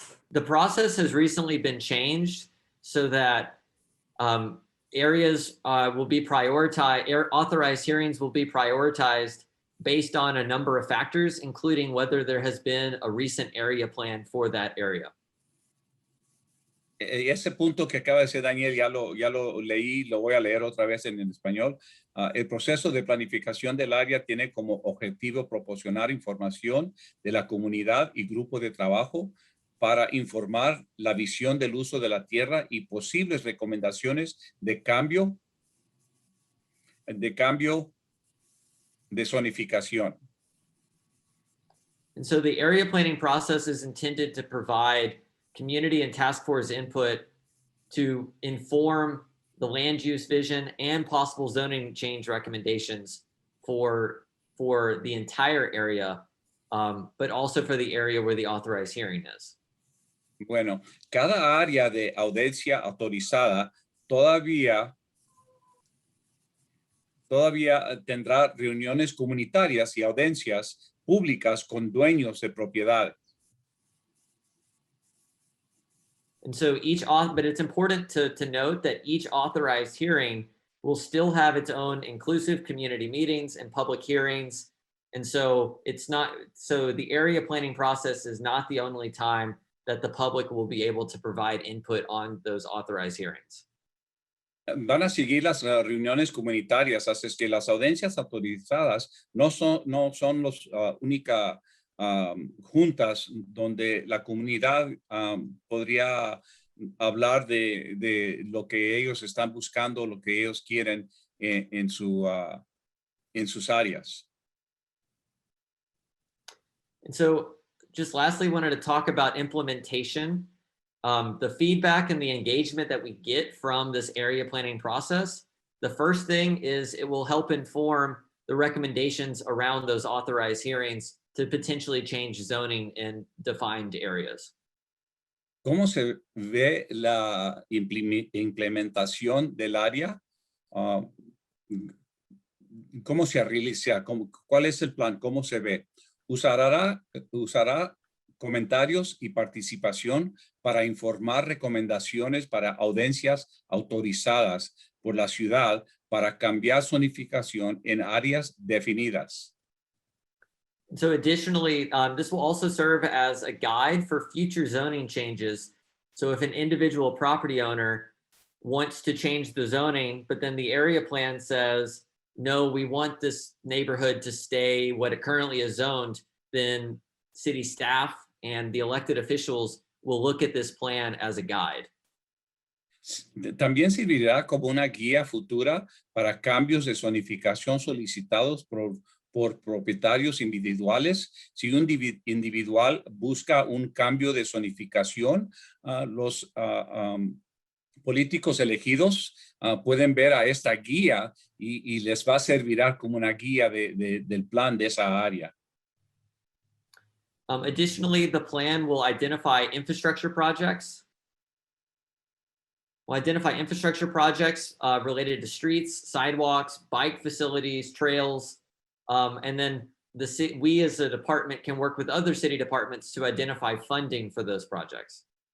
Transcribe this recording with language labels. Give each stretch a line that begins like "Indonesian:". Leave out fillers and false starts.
English: The process has recently been changed so that areas will be prioritized, authorized hearings will be prioritized based on a number of factors, including whether there has been a recent area plan for that area.
Spanish: Ese punto que acaba de decir Daniel, ya lo leí, lo voy a leer otra vez en español. El proceso de planificación del área tiene como objetivo proporcionar información de la comunidad y grupo de trabajo para informar la visión del uso de la tierra y posibles recomendaciones de cambio de zonificación.
English: And so the area planning process is intended to provide community and task force input to inform the land use vision and possible zoning change recommendations for the entire area, but also for the area where the authorized hearing is.
Spanish: Bueno, cada área de audiencia autorizada todavía tendrá reuniones comunitarias y audiencias públicas con dueños de propiedades.
English: And so but it's important to note that each authorized hearing will still have its own inclusive community meetings and public hearings. And so the area planning process is not the only time that the public will be able to provide input on those authorized hearings.
Spanish: Van a seguir las reuniones comunitarias, así es que las audiencias autorizadas no son las únicas juntas donde la comunidad podría hablar de lo que ellos están buscando, lo que ellos quieren en sus áreas.
English: And so just lastly, wanted to talk about implementation. The feedback and the engagement that we get from this area planning process. The first thing is it will help inform the recommendations around those authorized hearings to potentially change zoning in defined areas.
Spanish: ¿Cómo se ve la implementación del área? ¿Cómo se realiza? ¿Cuál es el plan? ¿Cómo se ve? Usará comentarios y participación para informar recomendaciones para audiencias autorizadas por la ciudad para cambiar zonificación en áreas definidas.
English: So additionally, this will also serve as a guide for future zoning changes. So if an individual property owner wants to change the zoning, but then the area plan says, no, we want this neighborhood to stay what it currently is zoned, then city staff and the elected officials will look at this plan as a guide.
Spanish: También servirá como una guía futura para cambios de zonificación solicitados por propietarios individuales. Si un individual busca un cambio de zonificación, los políticos elegidos pueden ver a esta guía y les va a servir como una guía del plan de esa área.
English: Additionally, the plan will identify infrastructure projects. We'll identify infrastructure projects related to streets, sidewalks, bike facilities, trails, And then we as a department can work with other city departments to identify funding for those projects.